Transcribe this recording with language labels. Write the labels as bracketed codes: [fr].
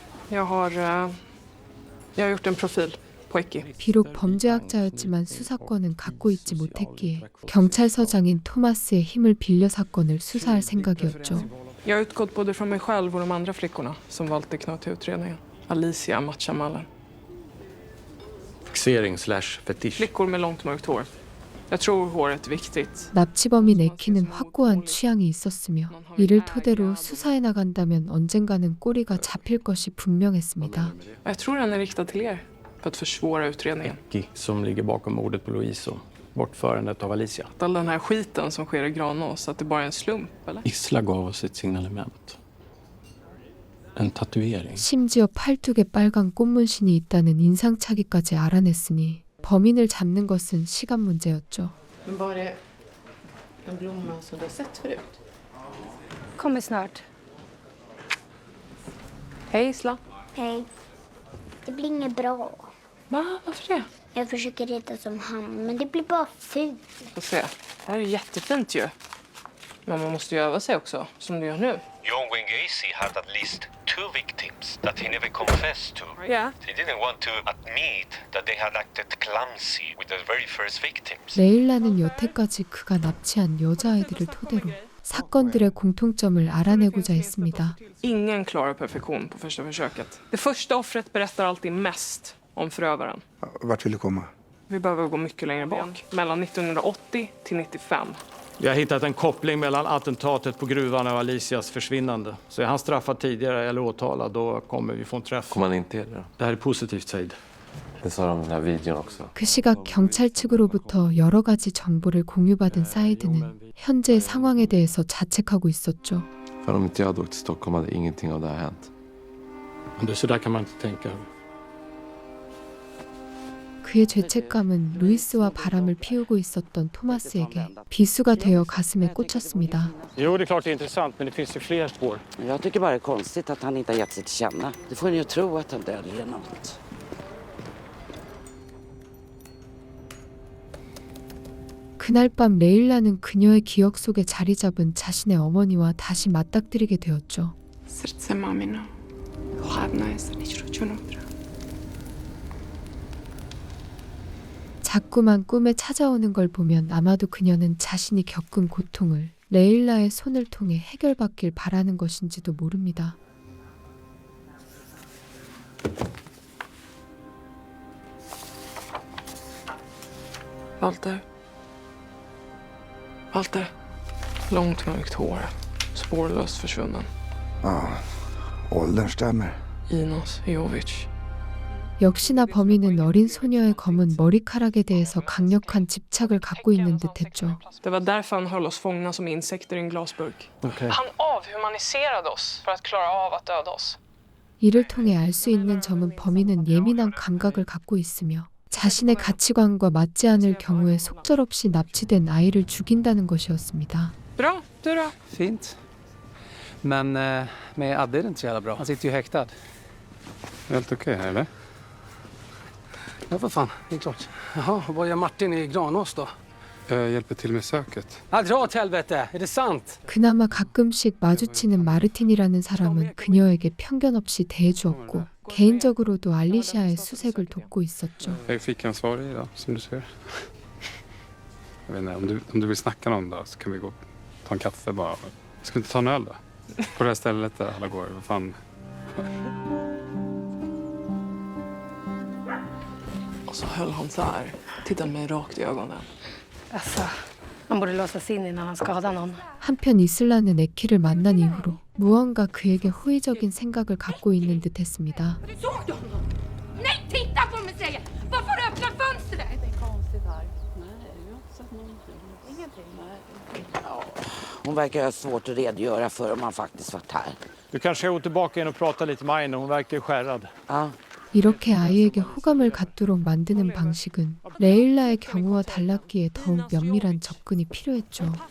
[sv] Jag har gjort en profil på Eki. [ko] 비록 범죄학자였지만 수사권은 갖고 있지 못했기에 경찰서장인 토마스의 힘을 빌려 사건을 수사할 생각이었죠. [sv] Jag har utgått både från mig själv och de andra flickorna som valt att knöta utredningen. Alicia matchar mallen. Fixering/fetisch. Flickor med långt mörkt hår. Jag tror håret är viktigt. [ko] 납치범인 에키는 확고한 취향이 있었으며 이를 토대로 수사해 나간다면 언젠가는 꼬리가 잡힐 것이 분명했습니다. [sv] Jag tror den är riktad till er för att försvåra utredningen. Eki som ligger bakom mordet på Louise och bortförandet av Alicia. All den här skiten som sker i Granås, att det bara är en slump, eller? Isla gav oss ett signalement. En tatuering. [ko] 심지어 팔뚝에 빨간 꽃문신이 있다는 인상착의까지 알아냈으니 범인을 잡는 것은 시간 문제였죠. [sv] Men var det en blomma som du har sett förut? Kommer snart. Hej Isla. Hej. Det blir inget bra. Va? Varför det? Jag försöker rita som han, men det blir bara fult. Får se. Det här är jättefint ju. Men man måste ju öva sig också, som du gör nu. [en] John Wayne Gacy had at least 2 victims that he never confessed to. Yeah. He didn't want to admit that they had acted clumsy with the very first victims. [ko] 레일라는 여태까지 그가 납치한 여자아이들을 토대로 사건들의 공통점을 알아내고자 했습니다. [sv] Ingen klarar perfektion på första försöket. Det första offret berättar alltid mest om förövaren. Vart vill du komma? Vi behöver gå mycket längre bak. Mellan 1980 till 95. Vi har hittat en koppling mellan attentatet på gruvan och Alicias försvinnande. Så är han straffad tidigare eller åtalad, då kommer vi få en träff. Kommer han inte det? Det här är positivt, Said. Det sa de i den här videon också. [ko] 그 시각 경찰 측으로부터 여러 가지 정보를 공유받은 사이드는 현재 상황에 대해서 자책하고 있었죠. [sv] För om inte jag hade åkt till Stockholm hade ingenting av det här hänt. Men så där kan man inte tänka. [ko] 그의 죄책감은 루이스와 바람을 피우고 있었던 토마스에게 비수가 되어 가슴에 꽂혔습니다. [sv] Jo, det är klart det är intressant, men det finns ju fler spår. Jag tycker bara det är konstigt att han inte har gett sig till känna. Det får ni ju tro att han döljer något. [ko] 그날 밤 레일라는 그녀의 기억 속에 자리 잡은 자신의 어머니와 다시 맞닥뜨리게 되었죠. [pl] serce mamino. Chladná jest внутрь. [ko] 자꾸만 꿈에 찾아오는 걸 보면 아마도 그녀는 자신이 겪은 고통을 레일라의 손을 통해 해결받길 바라는 것인지도 모릅니다. [sv] Walter. Walter. Långt mörkt hår. Spårlöst försvunnen. Ja, åldern stämmer. Inos Jovic. [ko] 역시나 범인은 어린 소녀의 검은 머리카락에 대해서 강력한 집착을 갖고 있는 듯했죠. [sv] Det var därför han höll oss fångna som insekter i en glasburk. Okay. Han avhumaniserade oss för att klara av att döda oss. [ko] 이를 통해 알 수 있는 점은 범인은 예민한 감각을 갖고 있으며 자신의 가치관과 맞지 않을 경우에 속절없이 납치된 아이를 죽인다는 것이었습니다. [sv] Bra, du då? Fint. Men med Adde är det inte så jävla bra. Han sitter ju häktad. Helt okej, eller? Ja, vad fan. Det är klart. Jaha, vad gör Martin i Granås då? Jag hjälper till med söket. Ja, dra åt helvete. Är det sant? [ko] 그나마 가끔씩 마주치는 마르틴이라는 사람은 그녀에게 편견 없이 대해주었고 개인적으로도 알리시아의 수색을 돕고 있었죠. [sv] Jag är fickansvarig idag, som du ser. Jag vet inte, om du vill snacka någon dag så kan vi gå och ta en kaffe bara. Ska vi inte ta en öl då? På det här stället där alla går. Vad fan? Och så höll han så här, tittade mig rakt i ögonen. Alltså, han borde låsas in innan han skadar någon. [ko] 한편 이슬라는 에키를 만난 이후로 무언가 그에게 호의적인 생각을 갖고 있는 듯했습니다. [sv] Såg du honom? Nej, titta på mig säger jag! Varför öppna fönstret? Det är konstigt här. Nej, jag har inte sett någonting. Ingenting. Hon verkar ha svårt att redogöra för om han faktiskt varit här. Du kanske går tillbaka in och pratar lite med Aine. Hon verkar skärrad. Ja. [ko] 이렇게 아이에게 호감을 갖도록 만드는 방식은 레일라의 경우와 달랐기에 더욱 면밀한 접근이 필요했죠.